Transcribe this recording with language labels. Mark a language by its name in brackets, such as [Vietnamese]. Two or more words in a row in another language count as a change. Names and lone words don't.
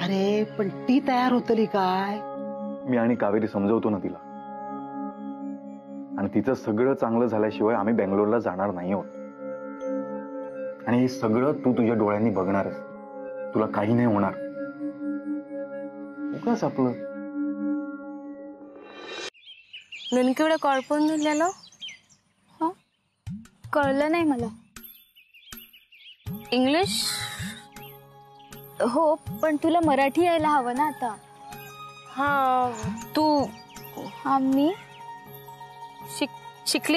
[Marathi] अरे पण ती तयार होतली काय? मी आणि कावेरी समजवतो ना तिला, आणि तिचं सगळं चांगलं झाल्याशिवाय आम्ही बेंगलोरला जाणार नाही आहोत. आणि हे सगळं तू तुझ्या डोळ्यांनी बघणारच, तुला काही नाही होणार. उगाच आपलं ನನಗೆ ഇവിടെ കുഴപ്പമൊന്നുമില്ലല്ലോ. कळलं नाही मला. इंग्लिश हो, पण तुला मराठी यायला हवं ना आता. हा तू मी शिकली.